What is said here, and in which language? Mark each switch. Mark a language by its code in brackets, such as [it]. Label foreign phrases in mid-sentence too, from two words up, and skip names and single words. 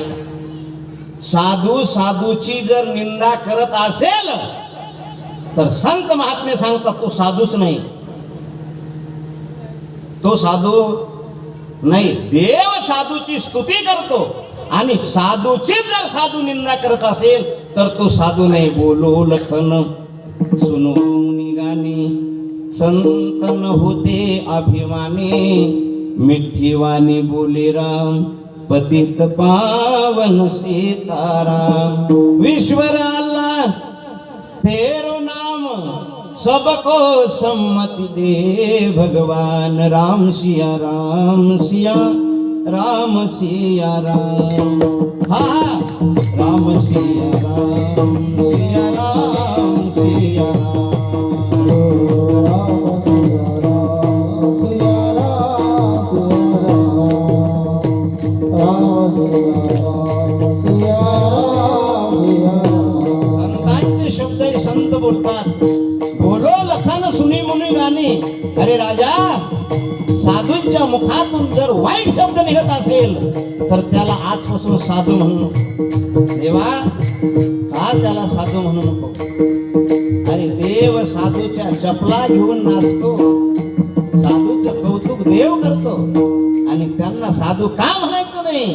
[mr] साधू साधूची जर निंदा करत असेल तर संत महात्मे सांगतात तो साधूच नाही, तो साधू नाही. देव साधूची स्तुती करतो आणि साधूची जर साधू निंदा करत असेल तर तो साधू नाही. [hi] बोलो लखन सुनो मुनी गाणी, संतन होते अभिमानी, मिठी वाणी बोले राम, पतित पावन सीताराम. विश्वर अल्लाह तेरो नाम, सबको सम्मति दे भगवान. राम सिया राम, सिया राम, सिया राम. हा, राम सिया राम, सिया राम, सिया राम. [mr] संतांचे शब्द संत बोलतात. [hi] बोलो लखन सुनी मुनी गाणी. [mr] अरे राजा, साधूंच्या मुखातून जर वाईट शब्द निघत असेल तर त्याला आजपासून साधू म्हणू नको. देवा, का त्याला साधू म्हणू नको? अरे देव साधूच्या चपला घेऊन नाचतो, साधूचं कौतुक देव करतो आणि त्यांना साधू का म्हणायचं नाही?